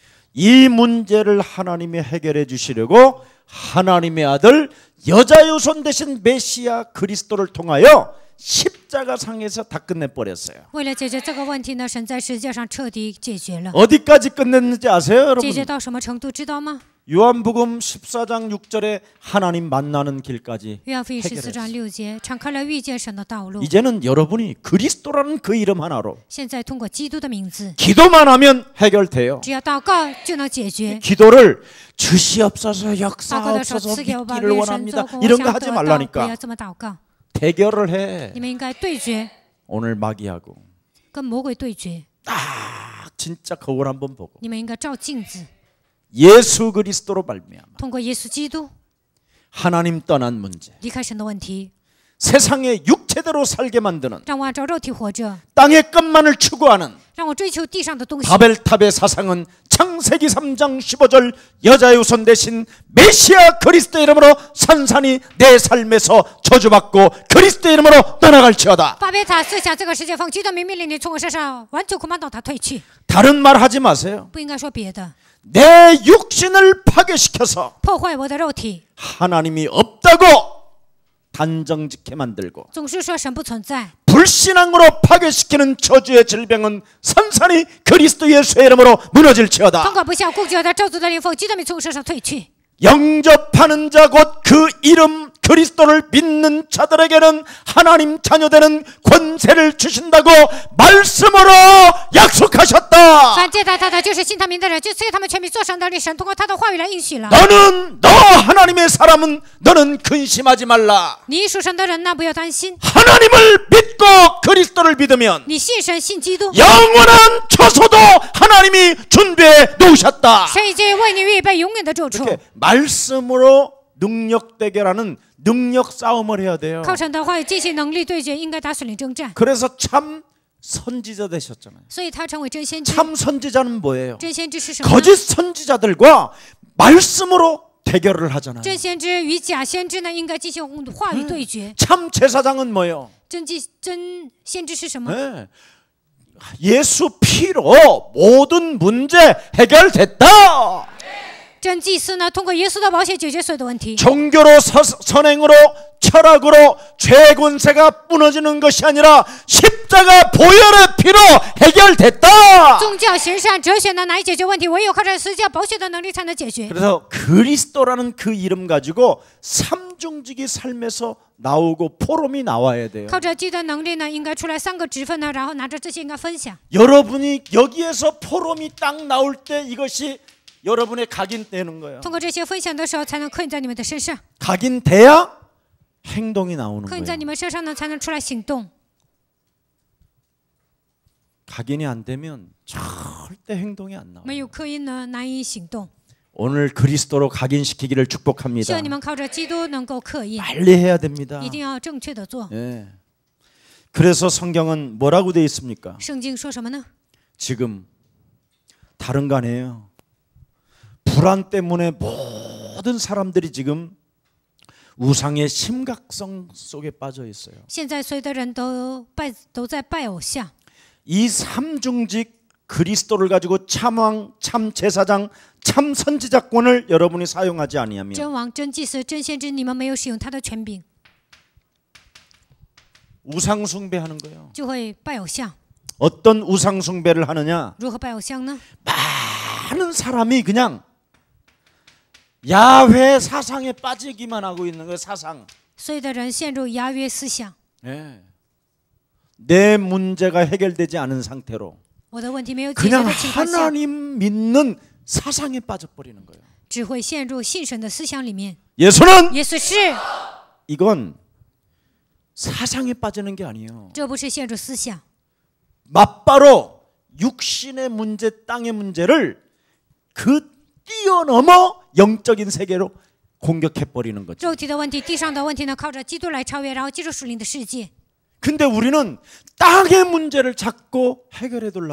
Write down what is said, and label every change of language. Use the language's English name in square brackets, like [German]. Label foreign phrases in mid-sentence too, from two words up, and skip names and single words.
[Korean] 이 문제를 하나님이 해결해 주시려고 하나님의 아들 여자유손 대신 메시아 그리스도를 통하여 십자가상에서 다 끝내버렸어요. [Chinese] 为了解决这个问题呢，神在十字架上彻底解决了。 [Korean] 어디까지 끝냈는지 아세요, [Chinese] 解决 [Korean] 여러분? [Chinese] 到什么程度，知道吗？ [Korean] 요한복음 14장 6절에 하나님 만나는 길까지 [Chinese] 约翰福音14章 [Korean] 해결했어요. [Chinese] 6节，敞开了遇见神的道路。 [Korean] 이제는 여러분이 그리스도라는 그 이름 하나로 [Chinese] 现在通过基督的名字， [Korean] 기도만 하면 해결돼요. [Chinese] 只要祷告就能解决。 [Korean] 기도를 주시옵소서 [Chinese] 祷告的时候 [Korean] 역사옵소서 [Chinese] 赐给我把 [Korean] 믿기를 [Chinese] 愿神做 [Korean] 원합니다. [Chinese] 工，我 [Korean] 이런 거 [Chinese] 想 [Korean] 하지 [Chinese] 得到，不要 [Korean] 말라니까. [Chinese] 这么祷告。 [Korean] 대결을 해. [Chinese] 你们应该对决， [Korean] 오늘 마귀하고 [Chinese] 跟魔鬼对决。 [Korean] 딱 진짜 거울 한번 보고 [Chinese] 你们应该照镜子， [Korean] 예수 그리스도로 말미암아 [Chinese] 通过耶稣基督 [Korean] 하나님 떠난 문제, [Chinese] 离开神的问题， [Korean] 세상의 육체대로 살게 만드는 [Chinese] 让我按照肉体活着， [Korean] 땅의 것만을 추구하는 [Chinese] 让我追求地上的东西。 [Korean] 바벨탑의 사상은 창세기 3장 15절 여자의 후손 대신 메시아 그리스도 이름으로 산산이 내 삶에서 저주받고 그리스도 이름으로 떠나갈지어다. [Chinese] 巴别塔思想这个世界奉基督名命令你从我身上完全捆绑到他退去， [Korean] 다른 말 하지 마세요. [Chinese] 不应该说别的， [Korean] 내 육신을 파괴시켜서 [Chinese] 破坏我的肉体， [Korean] 하나님이 없다고 단정짓게 만들고 [Chinese] 总是说神不存在， [Korean] 불신앙으로 파괴시키는 저주의 질병은 산산이 그리스도 예수의 이름으로 [Chinese] 通 [Korean] 무너질지어다. [Chinese] 过不孝固执的咒诅的灵奉基督名从我身上退去。 [Korean] 영접하는 자 곧 그 이름 그리스도를 믿는 자들에게는 하나님 자녀되는 권세를 주신다고 말씀으로 약속하셨다. [Chinese] 凡接待他的，就是信他名的人，就赐给他们全民做神的力。神通过他的话语来应许了。 [Korean] 너 하나님의 사람은 너는 근심하지 말라. [Chinese] 你属神的人呢，不要担心。 [Korean] 하나님을 믿고 그리스도를 믿으면 [Chinese] 你信神，信基督， [Korean] 영원한 처소도 하나님이 준비해 놓으셨다. [Chinese] 神已经为你预备永远的住处。 [Korean] 이렇게 말씀으로 능력 대결하는 능력 싸움을 해야 돼요. [Chinese] 靠神的话语进行能力对决，应该打属灵征战。 [Korean] 그래서 참 선지자 되셨잖아요. [Chinese] 所以他成为真先知。 [Korean] 참 선지자는 뭐예요? [Chinese] 真先知是什么呢？ [Korean] 거짓 선지자들과 말씀으로 대결을 하잖아요. [Chinese] 真先知与假先知呢，应该进行话语对决。 [Korean] 참 제사장은 뭐예요? [Chinese] 真先知是什么？ [Korean] 네. 예수 피로 모든 문제 해결됐다. [Chinese] 真祭司呢，通过耶稣的宝血解决所有的问题。 [Korean] 종교로 선행으로 철학으로 죄 권세가 무너지는 것이 아니라 십자가 보혈의 피로 해결됐다. [Chinese] 宗教行善哲学呢，难以解决问题，唯有靠着十字架宝血的能力才能解决。 [Korean] 그래서 그리스도라는 그 이름 가지고 삼중직이 삶에서 나오고 포럼이 나와야 돼요. [Chinese] 靠着基督的能力呢，应该出来三个职分呢，然后拿着这些应该分享。 [Korean] 여러분이 여기에서 포럼이 딱 나올 때 이것이 여러분의 각인되는 거예요. [Chinese] 通过这些分享的时候，才能刻印在你们的身上。 [Korean] 각인돼야 행동이 나오는 [Chinese] 刻印在 [Korean] 거예요. [Chinese] 你们身上呢，才能出来行动。 [Korean] 각인이 안 되면 절대 행동이 안 나와요. [Chinese] 没有刻印呢，难以行动。 [Korean] 오늘 그리스도로 각인시키기를 [Chinese] 希 [Korean] 축복합니다. [Chinese] 望你们靠着基督能够刻印， [Korean] 빨리 해야 됩니다. [Chinese] 一定要正确的做。 [Korean] 예. 그래서 성경은 뭐라고 되어 있습니까? [Chinese] 圣经说什么呢？ [Korean] 지금 다른 거 아니에요. 불안 때문에 모든 사람들이 지금 우상의 심각성 속에 빠져 있어요. [Chinese] 现在所有的人都在拜偶像。 [Korean] 이 삼중직 그리스도를 가지고 참왕, 참 제사장, 참 선지자권을 여러분이 사용하지 아니하면 [Chinese] 真王、真祭司、真先知，你们没有使用他的权柄， [Korean] 우상 숭배하는 거예요. [Chinese] 就会拜偶像。 [Korean] 어떤 우상 숭배를 하느냐? [Chinese] 如何拜偶像呢？ [Korean] 많은 사람이 그냥 야훼 사상에 빠지기만 하고 있는 거예요. 사상. [Chinese] 所有的人陷入亚约思想。 [Korean] 예. 내 문제가 해결되지 않은 상태로 [Chinese] 我的问题没有解决 [Korean] 그냥 [Chinese] 的情况下， [Korean] 하나님 믿는 사상에 빠져버리는 거예요. [Chinese] 只会陷入信神的思想里面。 [Korean] 예수는 [Chinese] 耶稣是， [Korean] 이건 사상에 빠지는 게 아니에요. [Chinese] 这不是陷入思想， [Korean] 맞바로 육신의 문제, 땅의 문제를 그 뛰어넘어 영적인 세계로 공격해 버리는 거죠. [Chinese] 肉体的问题、地上的问题呢，靠着基督来超越，然后进入属灵的世界。 [Korean] 근데 우리는 땅의 문제를 자꾸 해결해 두려고